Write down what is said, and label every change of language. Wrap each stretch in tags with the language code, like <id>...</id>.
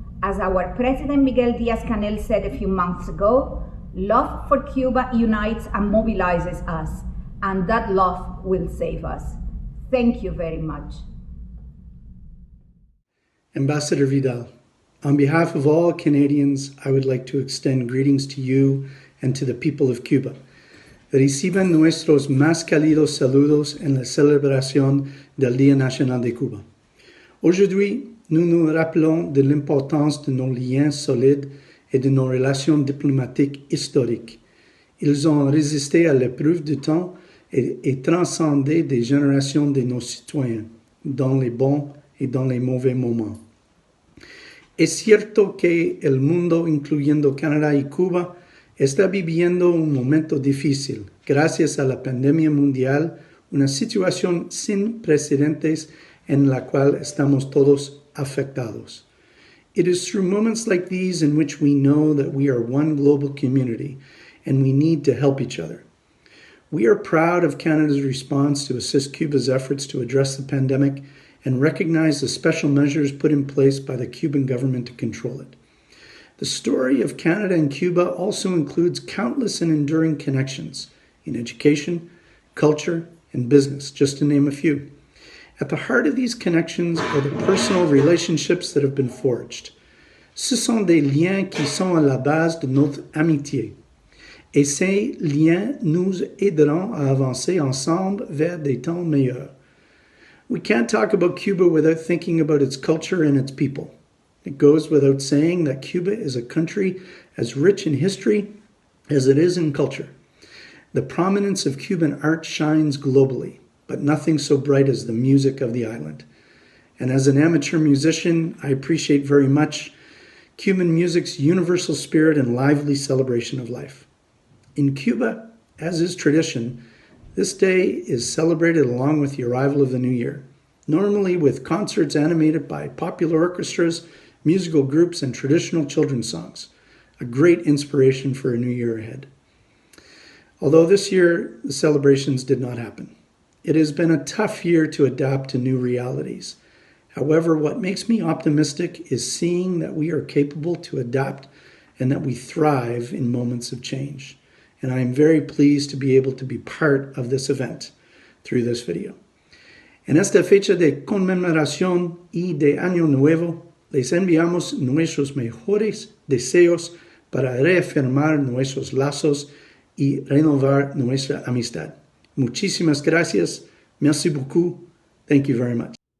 <en>As our President Miguel Díaz-Canel said a few months ago, love for Cuba unites and mobilizes us, and that love will save us. Thank you very much. Ambassador Vidal, on behalf of all Canadians, I would like to extend greetings to you and to the people of Cuba.</en> <es>Reciban nuestros más cálidos saludos en la celebración del Día Nacional de Cuba.</es> <fr>Aujourd'hui, nous nous rappelons de l'importance de nos liens solides et de nos relations diplomatiques historiques. Ils ont résisté à l'épreuve du temps et transcendé des générations de nos citoyens, dans les bons y dans les mauvais moments.</fr> <es>Es cierto que el mundo, incluyendo Canadá y Cuba, está viviendo un momento difícil, gracias a la pandemia mundial, una situación sin precedentes en la cual estamos todos afectados.</es> <en>It is through moments like these in which we know that we are one global community and we need to help each other. We are proud of Canada's response to assist Cuba's efforts to address the pandemic and recognize the special measures put in place by the Cuban government to control it. The story of Canada and Cuba also includes countless and enduring connections in education, culture, and business, just to name a few. At the heart of these connections are the personal relationships that have been forged.</en> <fr>Ce sont des liens qui sont à la base de notre amitié. Et ces liens nous aideront à avancer ensemble vers des temps meilleurs.</fr> <en>We can't talk about Cuba without thinking about its culture and its people. It goes without saying that Cuba is a country as rich in history as it is in culture. The prominence of Cuban art shines globally, but nothing so bright as the music of the island. And as an amateur musician, I appreciate very much Cuban music's universal spirit and lively celebration of life. In Cuba, as is tradition, this day is celebrated along with the arrival of the new year, normally with concerts animated by popular orchestras, musical groups, and traditional children's songs, a great inspiration for a new year ahead. Although this year the celebrations did not happen, it has been a tough year to adapt to new realities. However, what makes me optimistic is seeing that we are capable to adapt and that we thrive in moments of change. And I am very pleased to be able to be part of this event through this video.</en> <es>En esta fecha de conmemoración y de Año Nuevo, les enviamos nuestros mejores deseos para reafirmar nuestros lazos y renovar nuestra amistad. Muchísimas gracias.</es> <fr>Merci beaucoup.</fr> <en>Thank you very much.</en>